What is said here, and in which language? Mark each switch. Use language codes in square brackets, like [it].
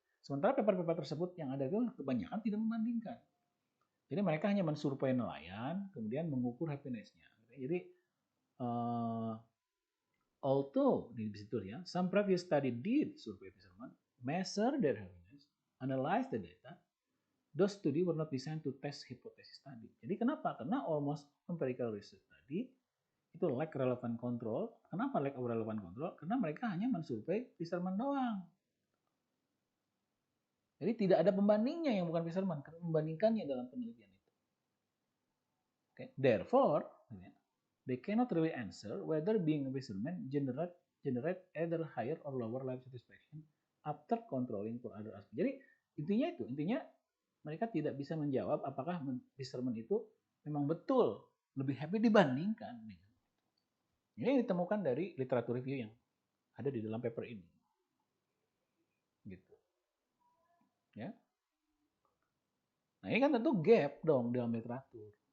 [id] Sementara paper-paper tersebut yang ada itu kebanyakan tidak membandingkan. Jadi mereka hanya mensurvei nelayan, kemudian mengukur happiness-nya. Jadi [en] although [id] di situ ya, [en] some previous study did survey fishermen, measure their happiness, analyze the data. Those study were not designed to test hypothesis study. [id] Jadi kenapa? Karena [en] almost empirical research [id] tadi itu [en] lack relevant control. [id] Kenapa [en] lack of relevant control? [id] Karena mereka hanya mensurvei fisherman doang. Jadi tidak ada pembandingnya yang bukan fisherman, karena membandingkannya dalam penelitian itu. [en] Okay. Therefore, they cannot really answer whether being a fisherman generate either higher or lower life satisfaction after controlling for other aspects. [id] Jadi intinya mereka tidak bisa menjawab apakah fisherman itu memang betul lebih happy dibandingkan. Ini ditemukan dari literatur review yang ada di dalam paper ini. Gitu. Ya. Nah, ini kan tentu gap dong dalam literatur.